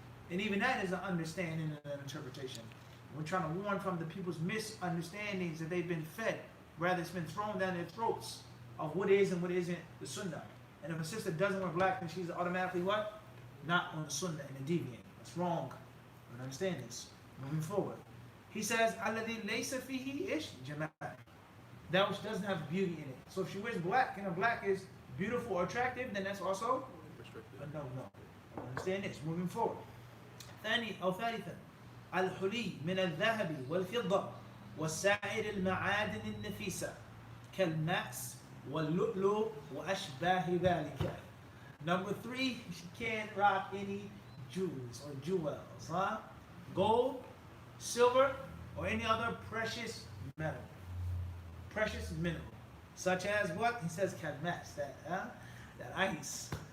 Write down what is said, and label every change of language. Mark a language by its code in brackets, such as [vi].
[en] And even that is an understanding and an interpretation. We're trying to warn from the people's misunderstandings that they've been fed. Rather, it's been thrown down their throats of what is and what isn't the sunnah. And if a sister doesn't wear black, then she's automatically what? Not on the sunnah and a deviant. That's wrong. You understand this. Moving forward. He says, [ar] الَّذِي لَيْسَ فِيهِ إِشْ جَمَالٍ. [en] That which doesn't have beauty in it. So if she wears black and her black is beautiful or attractive, then that's also a no. Understand this. Moving forward. [ar] ثالثا الحلي من الذهب والفضة وسائر المعادن النفيسة كالماس واللؤلؤ وأشباه ذلك. [en] Number 3, she can't rock any jewels or jewels, gold, silver, or any other precious metal. Precious mineral, such as what? He says kalmas, that ice.